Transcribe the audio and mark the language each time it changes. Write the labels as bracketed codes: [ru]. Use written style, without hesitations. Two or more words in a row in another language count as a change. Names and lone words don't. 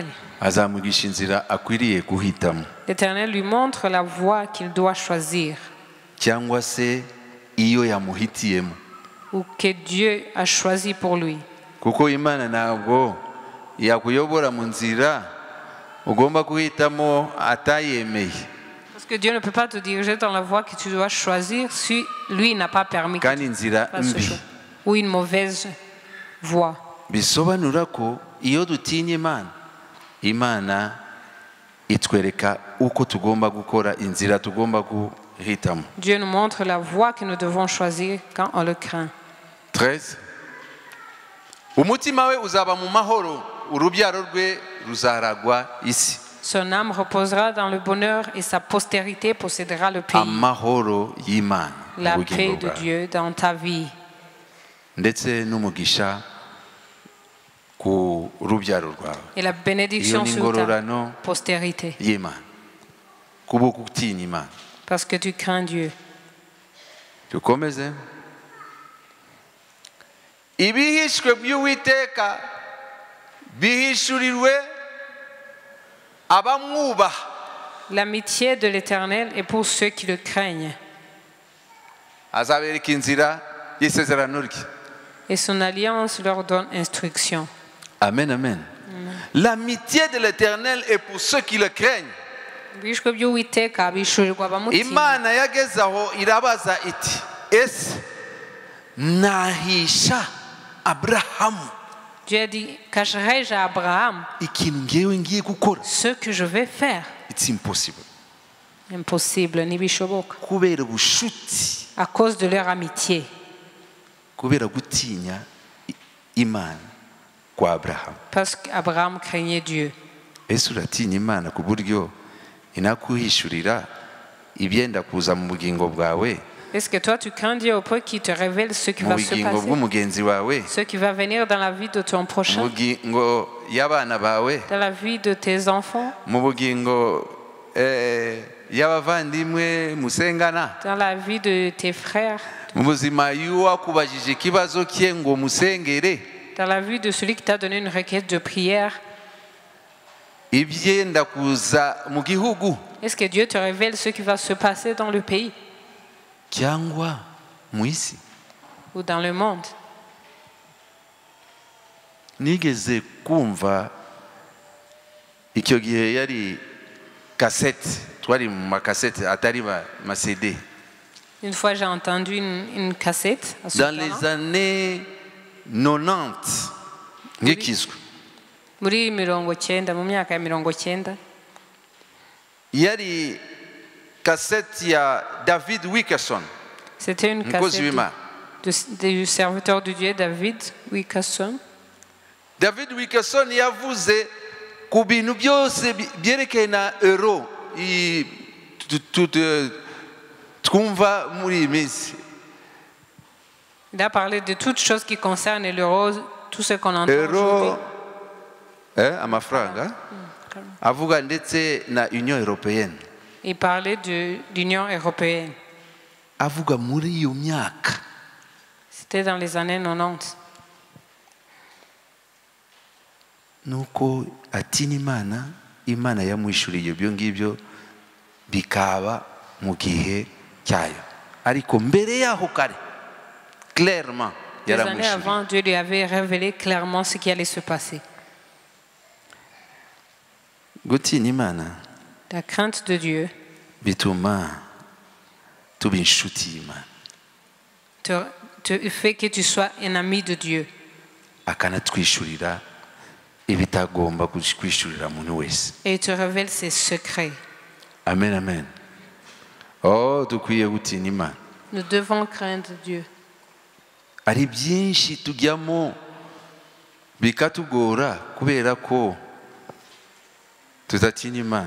[rw] Azamugisha inzira akwiriye guhitamo. [fr] L'Éternel lui montre la voie qu'il doit choisir. [rw] Cyangwa se iyo yamuhitiyemo. [fr] Ou que Dieu a choisi pour lui. [rw] Kuko Imana ntabwo yakuyobora mu nzira ugomba guhitamo atayemeye. [fr] Parce que Dieu ne peut pas te diriger dans la voie que tu dois choisir si lui n'a pas permis que tu fasses ce choix. Ou une mauvaise voie. [rw] Bisobanura ko iyo dutinya Imana, Imana itwereka uko tugomba gukora, inzira tugomba guhitamo. [fr] Dieu nous montre la voie que nous devons choisir quand on le craint. 13. [rw] Umutima we uzaba mu mahoro, urubyaro rwe ruzaragwa isi. [fr] Son âme reposera dans le bonheur et sa postérité possédera le pays. [rw] Amahoro y'Imana. [fr] La paix de Dieu dans ta vie. [rw] Ndetse n'umugisha ku rubyaro rwawe. [fr] Et la bénédiction sur ta postérité. [rw] Y'Imana. Kubo gutinya Imana. [fr] Parce que tu crains Dieu. [rw] Tukomeze. Ibihishwe by'Uwiteka bihishurirwe abamwubaha. [fr] L'amitié de l'Éternel est pour ceux qui le craignent. [rw] Azabereka inzira y'isezerano rye. [fr] Et son alliance leur donne instruction. Amen, amen. L'amitié de l'Éternel est pour ceux qui le craignent. [rw] Imana yageze aho irabaza iti, ese nahisha Abrahamu? [fr] Dieu a dit, cacherai-je à Abraham ce que je vais faire? [en] It's impossible. [rw] Impossible, ntibishoboka. [fr] À cause de leur amitié. Parce qu'Abraham craignait Dieu. [rw] Ese uratinya Imana ku buryo inakuhishurira ibyenda kuza mu bugingo bwawe? [fr] Est-ce que toi tu crains Dieu au point qu'il te révèle ce qui va se passer, ce qui va venir dans la vie de ton prochain, dans la vie de tes enfants, dans la vie de tes frères, dans la vie de celui qui t'a donné une requête de prière? Est-ce que Dieu te révèle ce qui va se passer dans le pays ou dans le monde? [rw] Nigeze kumva icyo gihe yari cassette [fr] Une fois, j'ai entendu une cassette. Dans les années 90. [rw] Muri mirongo cyenda, mu myaka ya mirongo cyenda. Yari cassette ya David Wilkerson. [fr] C'était une cassette du serviteur de Dieu David Wilkerson. [rw] David Wilkerson yavuze ku bintu byose byerekeye na euro twumva muri iyi minsi. [fr] Il a parlé de toutes choses qui concernent l'euro, tout ce qu'on entend aujourd'hui. [rw] Amafaranga avuga ndetse na [fr] Union européenne. Il parlait de l'Union européenne. [rw] Avuga muri iyo myaka. [fr] C'était dans les années 90. [rw] Nuko atinya Imana yamwishuriye ibyo ngibyo bikaba mu gihe cyayo. Ariko mbere yaho kare clairement [fr] des années avant, Dieu lui avait révélé clairement ce qui allait se passer. [rw] Gutinya Imana, [fr] la crainte de Dieu [rw] bituma tuba inshuti y'Imana. [fr] Te fait que tu sois un ami de Dieu. [rw] Akanatwishurira ibitagomba kwishurira umuntu wese. [fr] Et il te révèle ses secrets. Amen, amen. [rw] Oh, dukwiye gutinya Imana. [fr] Nous devons craindre Dieu. [rw] Ari byinshi tujyamo bikatugora kubera ko tutatinya Imana.